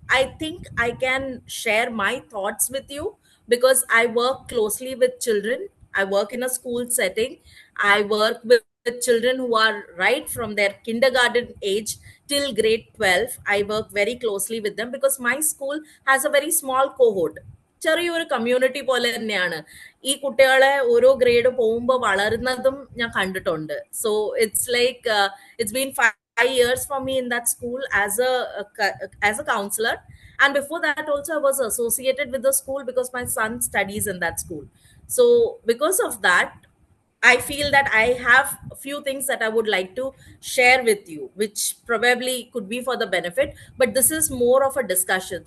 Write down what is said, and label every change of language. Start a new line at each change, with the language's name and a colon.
English: I think I can share my thoughts with you because I work closely with children. I work in a school setting. I work with children who are right from their kindergarten age till grade 12. I work very closely with them because my school has a very small cohort.
Malayalam: ചെറിയൊരു community പോലെ തന്നെയാണ് ഈ കുട്ടികളെ ഓരോ grade പോകുമ്പോൾ വളരുന്നതും ഞാൻ കണ്ടിട്ടുണ്ട്.
English: So it's like it's been 5 years for me in that school as a counselor, and before that also I was associated with the school because my son studies in that school. So because of that, I feel that I have a few things that I would like to share with you, which probably could be for the benefit, but this is more of a discussion.